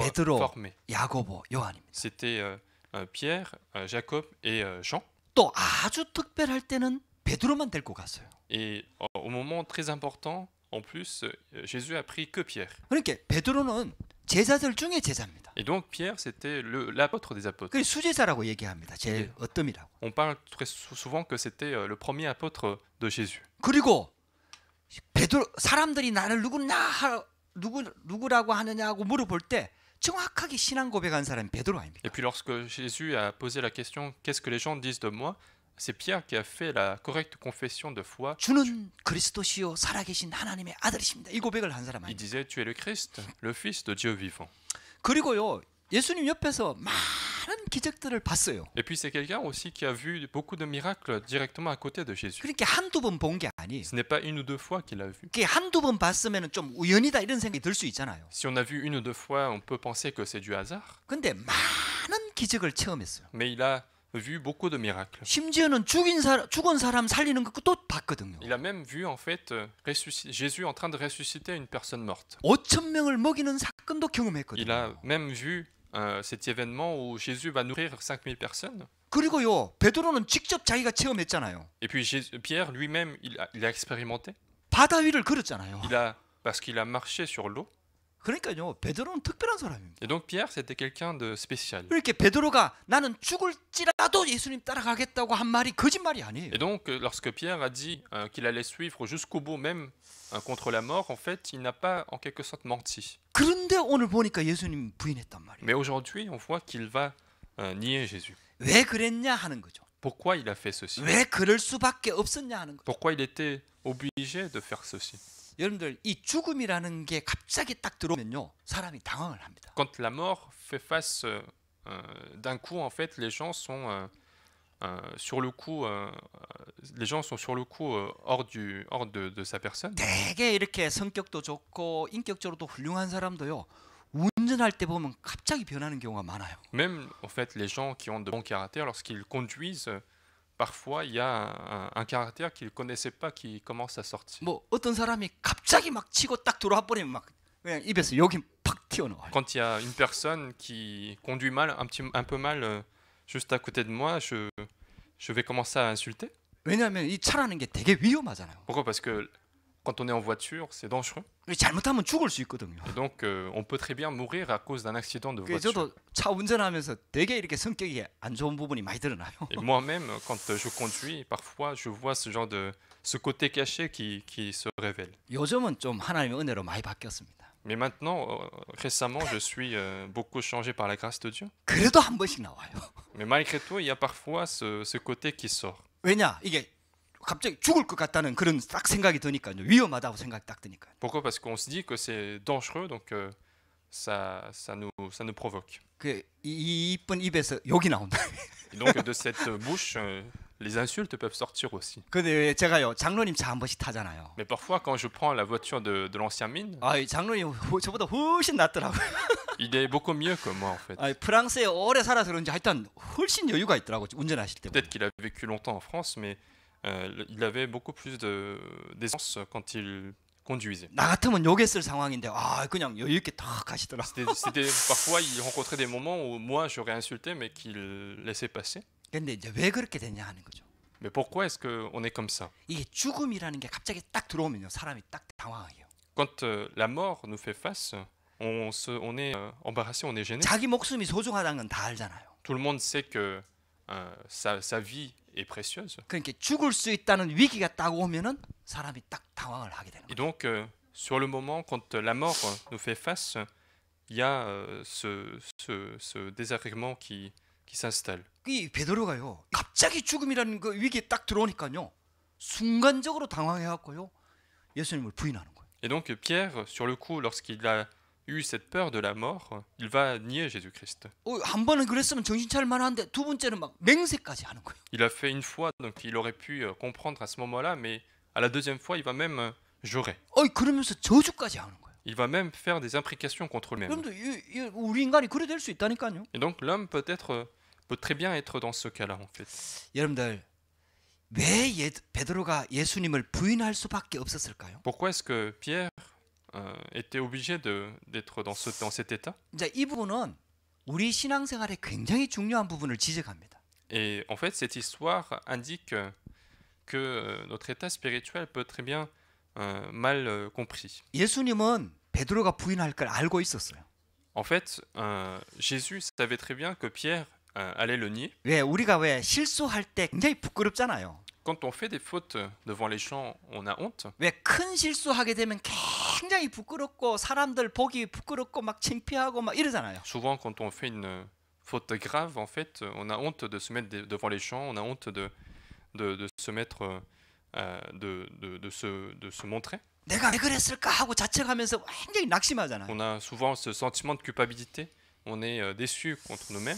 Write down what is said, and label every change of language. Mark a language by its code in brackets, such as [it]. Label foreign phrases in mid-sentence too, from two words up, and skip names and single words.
[ko] 베드로, former. 야고보, 요한입니다. [fr] C'était Pierre, Jacob et Jean. [ko] 또 아주 특별할 때는 베드로만 데리고 갔어요. [fr] Et au moment très important, en plus, Jésus a pris que Pierre. [ko] 그러니까 베드로는 제자들 중에 제자입니다. [fr] Et donc Pierre, c'était l'apôtre des apôtres. [ko] 그 수제자라고 얘기합니다. 제일 어뜸이라고. [fr] On parle très souvent que c'était le premier apôtre de Jésus. [ko] 그리고 베드로 사람들이 나를 누구라고 하느냐고 물어볼 때 정확하게 신앙 고백한 사람이 베드로 아닙니까? [fr] Et puis lorsque Jésus a posé la question, qu'est-ce que les gens disent de moi? C'est Pierre qui a fait la correcte confession de foi. [ko] 주는 그리스도시요 살아계신 하나님의 아들이십니다. 이 고백을 한 사람 [fr] Il [ko] 아닙니까? [fr] disait, tu es le Christ, le Fils de Dieu vivant. [ko] 그리고요, 예수님 옆에서 많은 기적들을 봤어요. [fr] Et puis c'est quelqu'un aussi qui a vu beaucoup de miracles directement à côté de Jésus. [ko] 그러니까 한두 번 본 게 아니에요. [fr] Ce n'est pas une ou deux fois qu'il a vu. [ko] 그게 한두 번 봤으면 좀 우연이다 이런 생각이 들 수 있잖아요. [fr] Si on a vu une ou deux fois, on peut penser que c'est du hasard. [ko] 근데 많은 기적을 체험했어요. [fr] Mais il a vu beaucoup de miracles. [ko] 심지어는 죽은 사람 살리는 것도 봤거든요. [fr] Il a même vu en fait Jésus en train de ressusciter une personne morte. [ko] 5천 명을 먹이는 사건도 [fr] Il [ko] 경험했거든요. [fr] a même vu cet événement où Jésus va nourrir 5000 personnes. [ko] 그리고요, 베드로는 직접 자기가 체험했잖아요. [fr] Et puis Pierre lui-même, il a expérimenté. [ko] 바다 위를 걸었잖아요. [fr] Parce qu'il a marché sur l'eau. [ko] 그러니까요, 베드로는 특별한 사람입니다. [fr] Et donc Pierre, c'était quelqu'un de spécial. [ko] 이렇게 베드로가 나는 죽을지라도 예수님 따라가겠다고 한 말이 거짓말이 아니에요. [fr] Et donc, lorsque Pierre a dit qu'il allait suivre jusqu'au bout, même contre la mort, en fait, il n'a pas en quelque sorte menti. [ko] 그런데 오늘 보니까 예수님 부인했단 말이에요. [fr] Mais aujourd'hui, on voit qu'il va nier Jésus. [ko] 왜 그랬냐 하는 거죠. [fr] Pourquoi il a fait ceci? [ko] 왜 그럴 수밖에 없었냐 하는 거죠. [fr] Pourquoi il était obligé de faire ceci? [ko] 여러분들, 이 죽음이라는 게 갑자기 딱 들어오면요, 사람이 당황을 합니다. [fr] Quand la mort fait face d'un coup, en fait, les gens sont sur le coup, hors de sa personne. [ko] 되게 이렇게 성격도 좋고 인격적으로도 훌륭한 사람도요, 운전할 때 보면 갑자기 변하는 경우가 많아요. [fr] Même en fait, les gens qui ont de bons caractères, lorsqu'ils conduisent, parfois il y a un caractère qu'ils connaissaient pas qui commence à sortir. [ko] 뭐 어떤 사람이 갑자기 막 치고 딱 들어와 버리면 막 그냥 입에서 욕이 팍 튀어나와요. [fr] Quand il y a une personne qui conduit mal, un peu mal, juste à côté de moi, je vais commencer à insulter. [ko] 왜냐하면 이 차라는 게 되게 위험하잖아요. [fr] Pourquoi? Parce que quand on est en voiture, c'est dangereux. [ko] 잘못하면 죽을 수 있거든요. [fr] Et donc, on peut très bien mourir à cause d'un accident de [ko] 그래서 [fr] voiture. [ko] 저도 차 운전하면서 되게 이렇게 성격이 안 좋은 부분이 많이 드러나요. [fr] Et moi-même, quand je conduis, parfois, je vois ce côté caché qui se révèle. [ko] 요즘은 좀 하나님의 은혜로 많이 바뀌었습니다. [fr] Mais maintenant, récemment, je suis beaucoup changé par la grâce de Dieu. [ko] 그래도 한 번씩 나와요. [fr] Mais malgré tout, il y a parfois ce côté qui sort. [ko] 왜냐? 이게 갑자기 죽을 것 같다는 그런 딱 생각이 드니까요. 위험하다고 생각이 딱 드니까요. [fr] Pourquoi? Parce qu'on se dit que c'est dangereux, donc ça nous provoque. [ko] 그 이쁜 입에서 욕이 나온다. [fr] Et donc de cette bouche, les insultes peuvent sortir aussi. [ko] 근데 제가요, 장로님 차 한 번씩 타잖아요. [fr] Mais parfois, quand je prends la voiture de l'ancien mine, [ko] 아, 장로님 저보다 훨씬 낫더라고요. [fr] il est beaucoup mieux que moi en fait. [ko] 아, 프랑스에 오래 살아서 그런지 하여튼 훨씬 여유가 있더라고요. 운전하실 때. [fr] Peut-être qu'il a vécu longtemps en France, mais il avait beaucoup plus d'aisance quand il conduisait. [ko] 나 같으면 욕했을 상황인데 그냥 여유 있게 탁 가시더라. [fr] Parfois, il rencontrait des moments où moi j'aurais insulté, mais qu'il laissait passer. [ko] 근데 이제 왜 그렇게 됐냐 하는 거죠. [fr] Mais pourquoi est-ce qu'on est comme ça? [ko] 이게 죽음이라는 게 갑자기 딱 들어오면요, 사람이 딱 당황해요. [fr] Quand la mort nous fait face, on est embarrassé, on est gêné. [ko] 자기 목숨이 소중하다는 건 다 알잖아요. [fr] Tout le monde sait que sa vie est précieuse. [ko] 그러니까 죽을 수 있다는 위기가 딱 오면은 사람이 딱 당황을 하게 되는 [fr] Et [ko] 거예요. [fr] donc, sur le moment, quand la mort nous fait face, il y a ce désagrément qui s'installe. [ko] 이 베드로가요, 갑자기 죽음이라는 그 위기에 딱 들어오니까요, 순간적으로 당황해갖고요, 예수님을 부인하는 거예요. [fr] Et donc, Pierre, sur le coup, lorsqu'il a eu cette peur de la mort, il va nier Jésus-Christ. [ko] 한 번은 그랬으면 정신 차릴 만한데 두 번째는 막 맹세까지 하는 거예요. [fr] Il a fait une fois, donc il aurait pu comprendre à ce moment-là, mais à la deuxième fois, il va même jurer. [ko] 그러면서 저주까지 하는 거예요. [fr] Il va même faire des imprécations contre lui-même. [ko] 여러분들 우리 인간이 그래 될 수 있다니까요. [fr] Et donc, l'homme peut très bien être dans ce cas-là, en fait. [ko] 여러분들 왜 베드로가 예수님을 부인할 수밖에 없었을까요? [fr] Pourquoi est-ce que Pierre était obligé d'être dans cet état? [ko] 이제 이 부분은 우리 신앙생활에 굉장히 중요한 부분을 지적합니다. [fr] Et en fait, cette histoire indique que notre état spirituel peut être très bien mal compris. [ko] 예수님은 베드로가 부인할 걸 알고 있었어요. [fr] En fait, Jésus savait très bien que Pierre allait le nier. [ko] 왜 우리가 왜 실수할 때 굉장히 부끄럽잖아요. [fr] Quand on fait des fautes devant les gens, on a honte. [ko] 왜 큰 실수하게 되면 굉장히 부끄럽고 사람들 보기 부끄럽고 막 창피하고 막 이러잖아요. [fr] Souvent, quand on fait une faute grave, en fait, on a honte de se mettre devant les gens, on a honte de se mettre, de se montrer. [ko] 내가 왜 그랬을까 하고 자책하면서 굉장히 낙심하잖아요. [fr] On a souvent ce sentiment de culpabilité. On est déçu contre nous-mêmes.